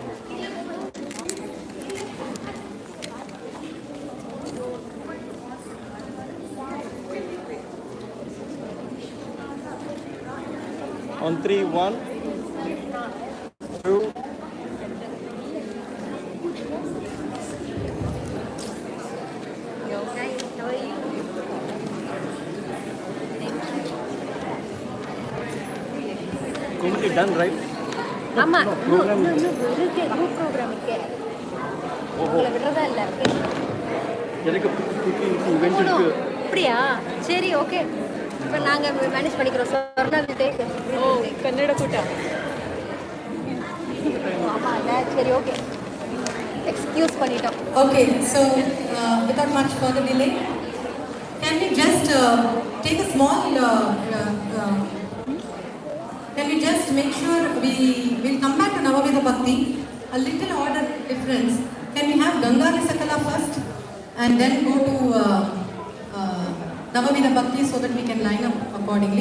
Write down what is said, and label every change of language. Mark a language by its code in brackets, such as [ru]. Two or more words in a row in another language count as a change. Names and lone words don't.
[en] On 3, 1, 2. Kumti done, right? [ta] ஆமா program இருக்கு [en] group program [ta] இருக்கு உங்களை விடுறதா இல்ல எனக்கு இவெண்ட் இருக்கு. அப்படியா சரி ஓகே இப்போ நாங்க மேனேஜ் பண்ணிக்கிறோம் சொர்ணா [en] will take [kn] ಓ ಕನ್ನಡ ಕೂಟ [ta] ஆமா சரி ஓகே எக்ஸ்கியூஸ் பண்ணிட்டோம். [en] Okay, so without much further delay, can we just take a small? Can we just make sure we will come back to Navavida Bhakti? A little order difference. Can we have Gangari Sakala first, and then go to Navavida Bhakti so that we can line up accordingly?